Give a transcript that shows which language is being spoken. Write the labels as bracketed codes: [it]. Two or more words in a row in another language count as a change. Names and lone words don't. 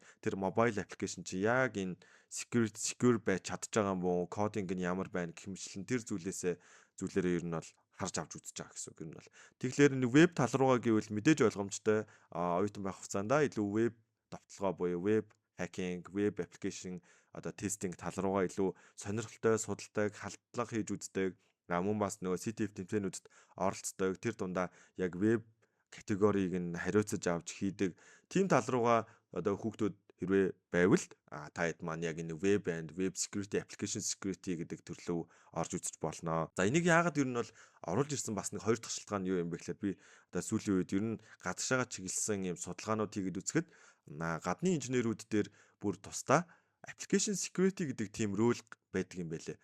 [mn] Тэр [en] mobile application [mn] чи яг энэ secure байж чадж байгаа юм бoo, кодинг нь ямар байна гэх мэтлэн тэр зүйлээрээ ер нь бол харж авч үзэж байгаа гэсэн үг юм бол. Тэгэхээр энэ веб тал руугаа гэвэл мэдээж ойлгомжтой оюутан байх хугацаанд илүү веб давталгаа буюу [en] веб hacking, web application [mn] одоо тестинг тал руугаа илүү сонирхолтой судалдаг, халдлага хийж үздэг. Мөн бас нөгөө CTF тэмцээнүүдэд оролцдог. Тэр дундаа яг веб категорийг нь хариуцаж авч хийдэг. Тим тал руугаа одоо хүүхдүүд хэрвээ байвал та хэд маань яг энэ [en] web and web security, application security [mn] гэдэг төрлөө орж үзэж болно. За энийг яагаад ер нь бол оруулж ирсэн бас нэг хоёр дахь шалтгаан юу юм бэ гэхээр би одоо сүүлийн үед ер нь гадагшаага чиглэсэн юм судалгаанууд хийгээд үзэхэд гадны инженерүүд дээр бүр тусдаа [en] application security [mn] гэдэг тийм рөл байдаг юм байлээ.